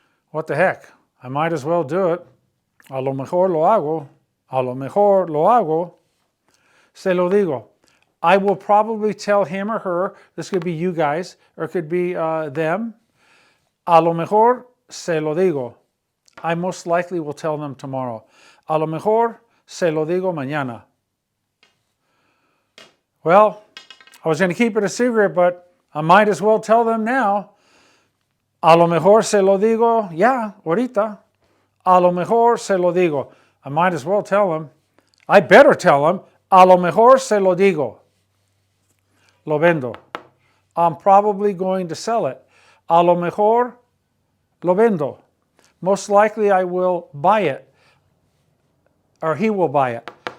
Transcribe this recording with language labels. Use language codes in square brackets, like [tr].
[en] What the heck? I might as well do it. [es] A lo mejor lo hago. A lo mejor lo hago. Se lo digo. [en] I will probably tell him or her. This could be you guys, or it could be them. [es] A lo mejor se lo digo. [en] I most likely will tell them tomorrow. [es] A lo mejor se lo digo mañana. [en] Well, I was going to keep it a secret, but I might as well tell them now. [es] A lo mejor se lo digo ya, ahorita. A lo mejor se lo digo. [en] I might as well tell them. I better tell them. [es] A lo mejor se lo digo. Lo vendo. [en] I'm probably going to sell it. [es] A lo mejor lo vendo. [en] Most likely I will buy it. Or he will buy it.